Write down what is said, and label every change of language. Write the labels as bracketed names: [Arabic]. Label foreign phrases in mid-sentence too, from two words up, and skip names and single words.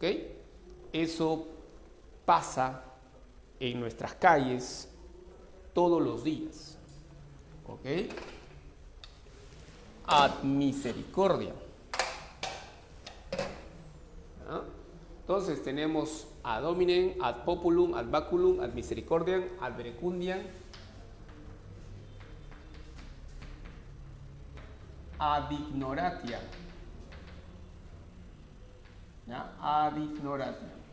[Spanish] Eso pasa en nuestras calles todos los días. [Latin] ¿Ok? Ad misericordia. [Spanish] ¿Ah? Entonces tenemos [Latin] ad hominem, ad populum, ad baculum, ad misericordiam, ad verecundiam, ad ignoratia. ¿Ya? Ad ignoratia.